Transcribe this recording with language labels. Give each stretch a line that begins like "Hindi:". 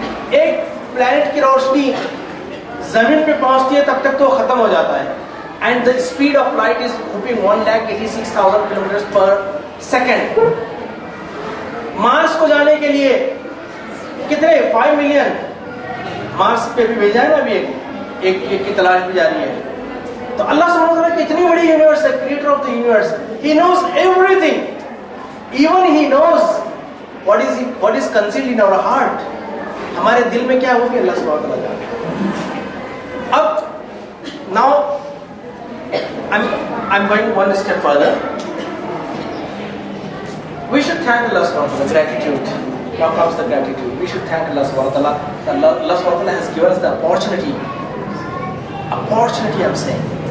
Urdu: ایک پلانٹ کی روشنی زمین پہ پہنچتی ہے تب تک تو ختم ہو جاتا ہے.
English: And the speed of light is moving 1,86,000 kilometers per second.
Urdu: مارس کو جانے کے لیے کتنے 5 ملین مارس پہ بھی بھیجا ہے نا, ابھی ایک کی تلاش بھی جاری ہے. تو اللہ سبحانہ وتعالیٰ کی اتنی بڑی یونیورس ہے,
English: Creator of the universe. He knows everything. Even he knows what is concealed in our heart.
Urdu: ہمارے دل میں کیا ہوگی اللہ سبحانہ وتعالیٰ جانتا ہے.
English: اب now I'm going one step further. We should thank Allah subhanahu wa ta'ala. Gratitude. Now comes the gratitude. We should thank Allah subhanahu wa ta'ala. Allah subhanahu wa ta'ala has given us the opportunity. Opportunity, I'm saying.